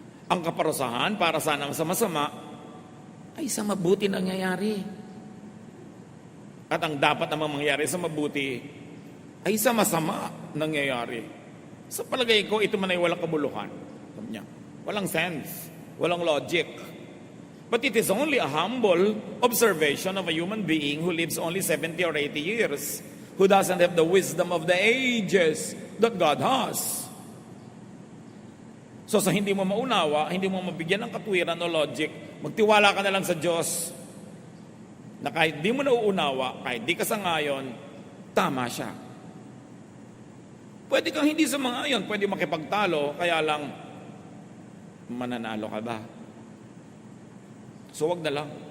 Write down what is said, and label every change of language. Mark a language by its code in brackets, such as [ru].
[tl] Ang kaparusahan para sana sa masama ay sa mabuti nangyayari. At ang dapat namang mangyari sa mabuti ay sa masama nangyayari. Sa palagay ko, ito man ay walang kabuluhan. Walang sense, walang logic. [en] But it is only a humble observation of a human being who lives only 70 or 80 years, who doesn't have the wisdom of the ages that God has. [tl] So sa hindi mo maunawa, hindi mo mabigyan ng katwiran o logic, magtiwala ka na lang sa Diyos na kahit di mo nauunawa, kahit di ka sangayon, tama siya. Pwede kang hindi sumangayon, pwede makipagtalo, kaya lang mananalo ka ba? So wag na lang.